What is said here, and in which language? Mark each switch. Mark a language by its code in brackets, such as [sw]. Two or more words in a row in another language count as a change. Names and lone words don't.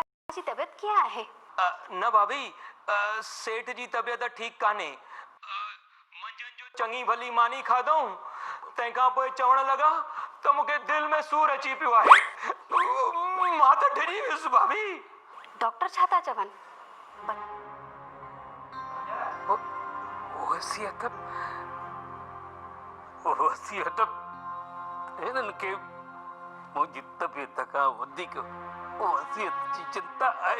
[hi] जी तबियत क्या है? [sd] न भाभी, सेठ जी तबियत ठीक काने। मंझंदि जो चङी भली मानी खाधऊं, तंहिंखां पोइ चवण लॻा त मूंखे दिल में सूर अची पियो आहे। मां त डरी वियुसि भाभी। डॉक्टर छा था चवनि? वसियत हिननि खे मुंहिंजी तबियत खां वधीक वसियत जी चिंता आहे।